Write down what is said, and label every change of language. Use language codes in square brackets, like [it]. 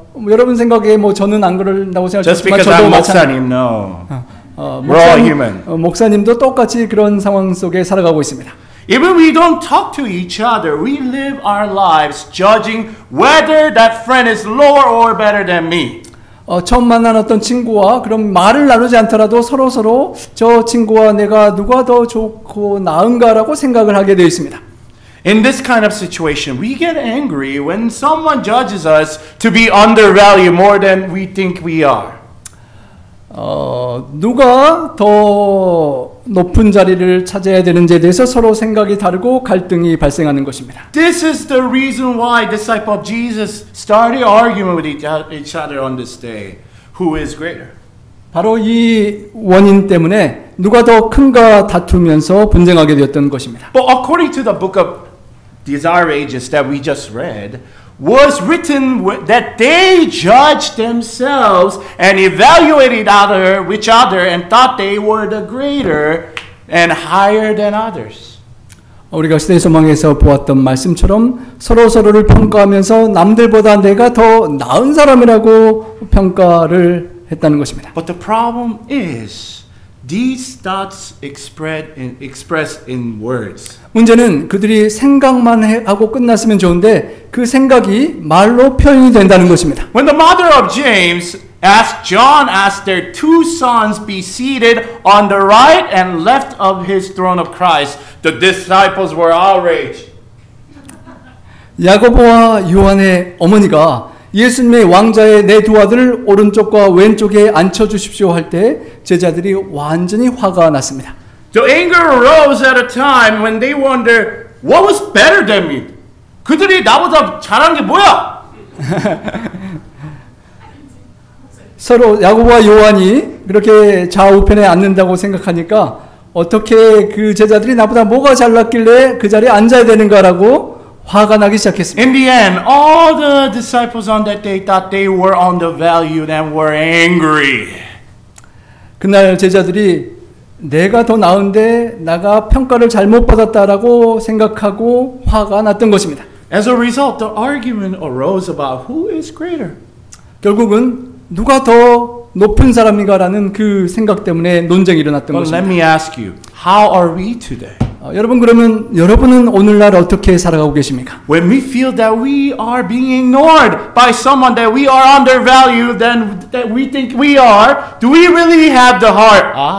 [ko] 여러분 생각에 저는 안 그런다고 [en] Just because [ko] 저도 [en] I'm 목사님, no. We're all [ko] 목사님, [en] human. [ko] 목사님도 똑같이 그런 상황 속에 살아가고 있습니다. [en] Even we don't talk to each other, we live our lives judging whether that friend is lower or better than me. [ko] 처음 만난 어떤 친구와 그럼 말을 나누지 않더라도 서로 저 친구와 내가 누가 더 좋고 나은가라고 생각을 하게 되어 있습니다. [en] In this kind of situation, we get angry when someone judges us to be undervalued more than we think we are. [ko] 누가 더 높은 자리를 차지해야 되는지에 대해서 서로 생각이 다르고 갈등이 발생하는 것입니다. [en] This is the reason why disciples of Jesus started arguing with each other on this day. Who is greater? [ko] 바로 이 원인 때문에 누가 더 큰가 다투면서 분쟁하게 되었던 것입니다. [en] But according to the book of Desire of Ages that we just read, was written that they judged themselves and evaluated each other and thought they were the greater and higher than others. [ko] 우리가 시대의 소망에서 보았던 말씀처럼 서로를 평가하면서 남들보다 내가 더 나은 사람이라고 평가를 했다는 것입니다. [en] But the problem is these thoughts expressed in words. [ko] 문제는 그들이 생각만 하고 끝났으면 좋은데 그 생각이 말로 표현이 된다는 것입니다. [en] When the mother of James John asked their two sons be seated on the right and left of his throne of Christ, the disciples were outraged. [ko] 야고보와 요한의 어머니가 예수님의 왕자의 내 두 아들을 오른쪽과 왼쪽에 앉혀주십시오 할 때 제자들이 완전히 화가 났습니다. [en] The anger arose at a time when they wondered what was better than me. [ko] 그들이 나보다 잘한 게 뭐야? 서로 야고보와 요한이 그렇게 좌우편에 앉는다고 생각하니까 어떻게 그 제자들이 나보다 뭐가 잘났길래 그 자리에 앉아야 되는가라고 화가 나기 시작했습니다. [en] In the end, all the disciples on that day thought they were undervalued and were angry. [ko] 그날 제자들이 내가 더 나은데 나가 평가를 잘못 받았다라고 생각하고 화가 났던 것입니다. [en] As a result, the argument arose about who is greater. [ko] 결국은 누가 더 높은 사람인가라는 그 생각 때문에 논쟁이 일어났던 [en] But [ko] 것입니다. [en] let me ask you, how are we today? [ko] 여러분 그러면 여러분은 오늘날 어떻게 살아가고 계십니까? [en] When we feel that we are being ignored by someone that we are undervalued than that we think we are, do we really have the heart?